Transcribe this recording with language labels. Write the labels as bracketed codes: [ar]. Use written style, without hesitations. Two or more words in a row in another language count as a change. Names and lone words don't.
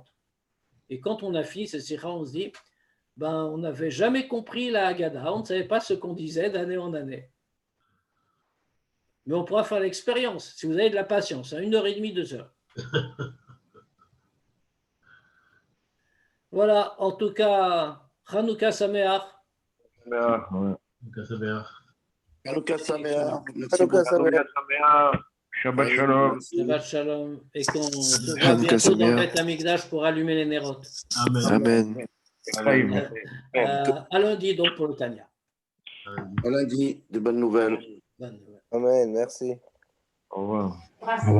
[fr] Et quand on a fini cette sikha, on se dit, on n'avait jamais compris la Haggadah, on ne savait pas ce qu'on disait d'année en année. Mais on pourra faire l'expérience, si vous avez de la patience, à 1h30, 2 heures. Voilà, en tout cas, [he] חנוכה שמח. חנוכה שמח. חנוכה שמח. חנוכה שמח. שבת שלום. שבת שלום. [fr] Et qu'on se voit bientôt dans le Beth Amikdash pour allumer les nérotes. Amen. Amen. À lundi, donc, pour le Tanya. À lundi, de bonnes nouvelles. Bonne nouvelle. Amen, merci. Au revoir.